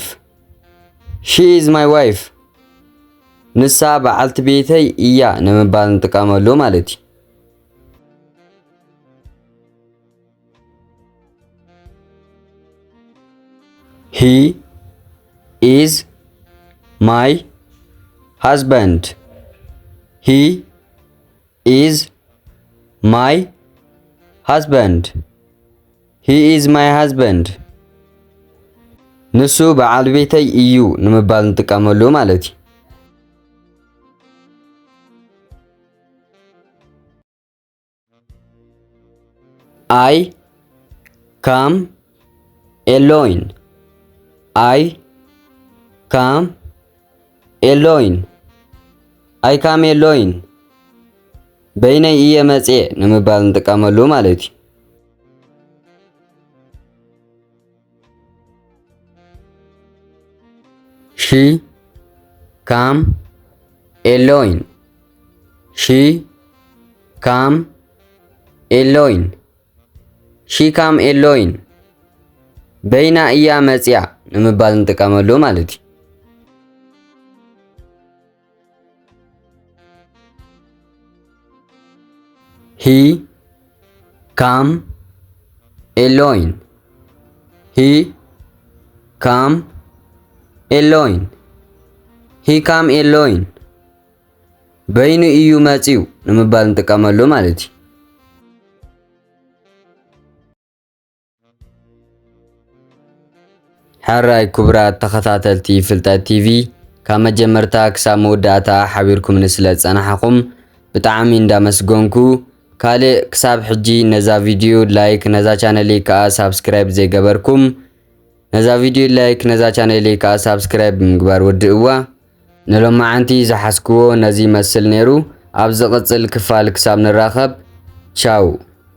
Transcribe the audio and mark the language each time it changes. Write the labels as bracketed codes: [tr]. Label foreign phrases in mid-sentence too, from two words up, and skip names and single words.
[en] She is my wife. [ti] ንሳ በዓልቲ ቤተይ እያ ንምባል እንጠቀመሉ ማለት እዩ። [en] He is my husband. He is my husband. He is my husband. [ti] ንሱ በዓል ቤተይ እዩ ንምባል እንጠቀመሉ ማለት እዩ። [en] I come alone. I come alone. I come alone. [ti] በይነይ እየ መጽ ንምባል እንጠቀመሉ ማለት እዩ። [en] She come alone. She come alone. She come alone. [ti] በይና እያ መጽያ ንምባል እንጠቀመሉ ማለት እዩ። [en] He come alone. He come alone. He come alone. [ti] በይኑ እዩ መጽዩ ንምባል እንጠቀመሉ ማለት እዩ። ሓራይ ክቡራት ተኸታተልቲ ፍልጠት ቲቪ ካብ መጀመርታ ክሳብ መወዳእታ ሓቢርኩም ስለ ፀናሕኩም ብጣዕሚ እንዳመስገንኩ ካልእ ክሳብ ሕጂ ነዛ ቪድዮ ላይክ ነዛ ቻነል ከዓ ሳብስክራይብ ዘይገበርኩም ነዛ ቪድዮ ላይክ ነዛ ቻነል ከዓ ሳብስክራይብ ምግባር ወድእዋ ንሎማዓንቲ ዝሓስክዎ ነዚ መስል ነይሩ ኣብ ዝቕፅል ክፋል ክሳብ ንራኸብ ቻው